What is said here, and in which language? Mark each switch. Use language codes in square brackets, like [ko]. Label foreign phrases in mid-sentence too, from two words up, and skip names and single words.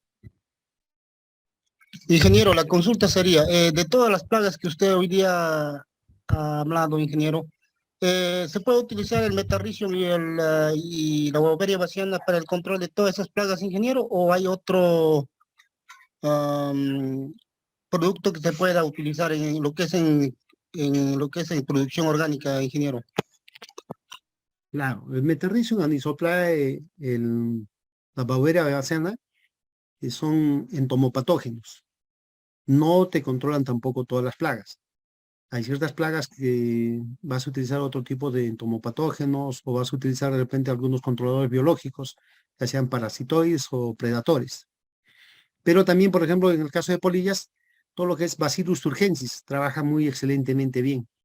[es] Ingeniero, la consulta sería, de todas las plagas que usted hoy día ha hablado, ingeniero, ¿se puede utilizar el metarricium y la Beauveria baciana para el control de todas esas plagas, ingeniero? ¿O hay otro producto que se pueda utilizar en lo que es en producción orgánica, ingeniero? Claro, el metarricium, anisoplae, la Beauveria baciana, son entomopatógenos. No te controlan tampoco todas las plagas. Hay ciertas plagas que vas a utilizar otro tipo de entomopatógenos o vas a utilizar de repente algunos controladores biológicos, ya sean parasitoides o predatores. Pero también, por ejemplo, en el caso de polillas, todo lo que es Bacillus turgensis trabaja muy excelentemente bien.